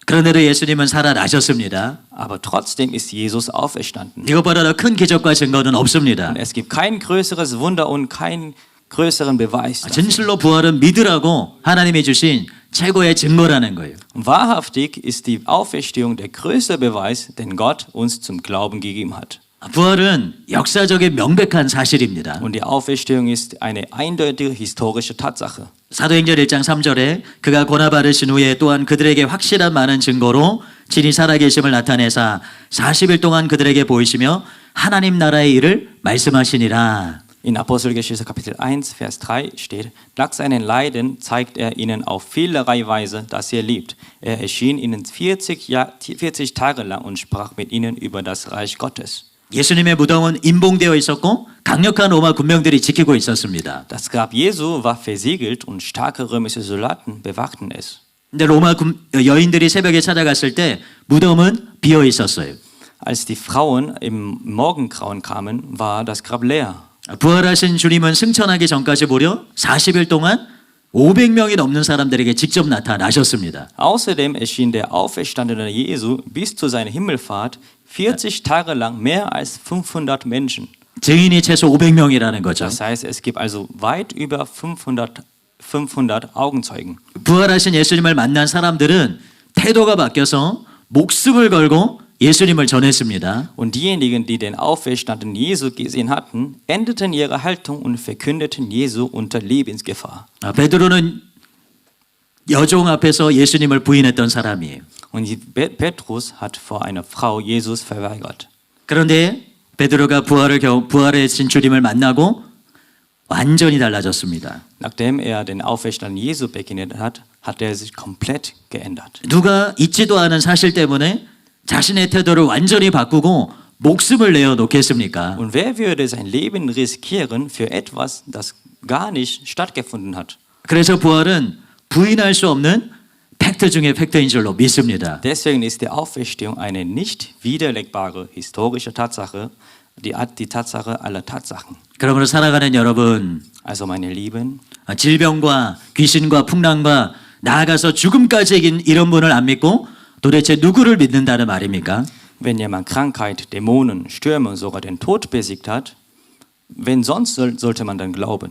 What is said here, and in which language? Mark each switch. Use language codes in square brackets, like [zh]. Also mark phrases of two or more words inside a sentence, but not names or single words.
[ko] 그런데도 예수님은 살아나셨습니다. [de] Aber trotzdem ist Jesus auferstanden. [ko] 이것보다 더 큰 기적과 증거는 없습니다. [de] Und es gibt kein größeres Wunder und keinen größeren Beweis dafür. [ko] 진실로 부활은 믿으라고 하나님이 주신 최고의 증거라는 거예요. [de] Wahrhaftig ist die Auferstehung der größte Beweis, den Gott uns zum Glauben gegeben hat. [ko] 부활은 역사적인 명백한 사실입니다. [de] Und die Auferstehung ist eine eindeutige historische Tatsache. [ko] 사도행전 1장 3절에 그가 고난받으신 후에 또한 그들에게 확실한 많은 증거로 친히 살아계심을 나타내사 40일 동안 그들에게 보이시며 하나님 나라의 일을 말씀하시니라. [de] In Apostelgeschichte Kapitel 1, Vers 3 steht, nach seinen Leiden zeigt er ihnen auf vielerlei Weise, dass er liebt. Er erschien ihnen 40 Tage lang und sprach mit ihnen über das Reich Gottes. [ko] 예수님의 무덤은 임봉되어 있었고 강력한 로마 군병들이 지키고 있었습니다. [de] Das Grab Jesu war versiegelt und starke römische Soldaten bewachten es. [ko] 근데 로마 여인들이 새벽에 찾아갔을 때 무덤은 비어 있었어요. [de] Als die Frauen im Morgengrauen kamen, war das Grab leer. [ko] 부활하신 주님은 승천하기 전까지 무려 40일 동안 500명이 넘는 사람들에게 직접 나타나셨습니다. [de] Außerdem erschien der auferstandene Jesu bis zu seiner Himmelfahrt 40 Tage lang mehr als 500 Menschen. [ko] 증인이 최소 500명이라는 거죠. [de] Das heißt, es gibt also weit über 500 Augenzeugen. [ko] 부활하신 예수님을 만난 사람들은 태도가 바뀌어서 목숨을 걸고 예수님을 전했습니다. [de] Und diejenigen, die den auferstandenen Jesu gesehen hatten, änderten ihre Haltung und verkündeten Jesu unter Lebensgefahr. [ko] 베드로는 여종 앞에서 예수님을 부인했던 사람이에요. [de] Und Petrus hat vor einer Frau Jesus verweigert. [ko] 그런데 베드로가 부활하신 주님을 만나고 완전히 달라졌습니다. [de] Nachdem er den auferstandenen Jesu begegnet hat, hat er sich komplett geändert. [ko] 누가 있지도 않은 사실 때문에 자신의 태도를 완전히 바꾸고 목숨을 내어 놓겠습니까? [de] Und wer würde sein Leben riskieren für etwas, das gar nicht stattgefunden hat? [ko] 그래서 부활은 부인할 수 없는 팩트 중에 팩트인 줄로 믿습니다. [de] Deswegen ist die Auferstehung eine nicht widerlegbare historische Tatsache, die Tatsache aller Tatsachen. [ko] 그러므로 살아가는 여러분, [de] Also meine Lieben, [ko] 질병과 귀신과 풍랑과 나아가서 죽음까지 이긴 이런 분을 안 믿고 도대체 누구를 믿는다는 말입니까? [de] wenn jemand Krankheit, Dämonen, Stürme, sogar den Tod besiegt hat, wen sonst sollte man dann glauben?